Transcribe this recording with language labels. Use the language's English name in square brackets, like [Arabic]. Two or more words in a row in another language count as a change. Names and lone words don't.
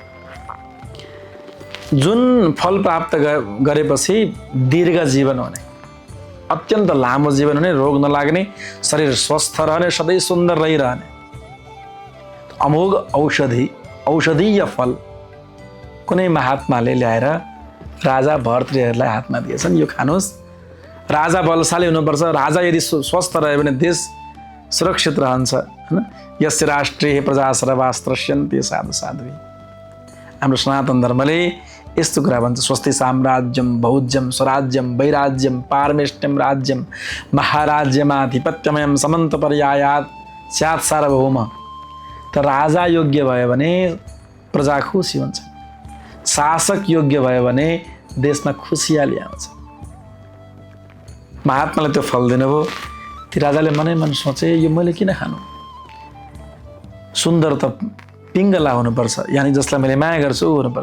[Nepali] जुन फल प्राप्त गरेपछि दीर्घ जीवन हुने, अत्यन्त लामो जीवन हुने, रोग नलाग्ने, शरीर स्वस्थ रहने, सधैँ सुन्दर रहिरहने अमोघ औषधीय फल कुनै महात्माले ल्याएर राजा भर्तृहरिलाई हातमा दिएछन्। यो खानुहोस्, राजा बलशाली हुनुपर्छ, राजा यदि स्वस्थ रह्यो भने देश सुरक्षित रहन्छ, हैन। [Sanskrit] यस्य राष्ट्रिय प्रजा सर्वास्त्रस्यन्ते साधु साध्वी। [Nepali] हाम्रो सनातन धर्मले यस्तो कुरा भन्छ, [Sanskrit] स्वस्ति साम्राज्यम भौज्यम स्वराज्यम वैराज्यम पारमेष्टम राज्यम महाराज्यमाधिपत्यमयम समन्त पर्यायात स्यात् सार्वभौम। [Nepali] त राजा योग्य भयो भने प्रजा खुसी हुन्छ, शासक योग्य भयो भने देशमा खुसियाली आउँछ। महात्माले त्यो फल दिनुभयो। ती राजाले मनै मन सोचे, यो मैले किन खानु? सुन्दर त पिङ्गला हुनुपर्छ, यानि जसलाई मैले माया गर्छु ऊ हुनुपर्छ।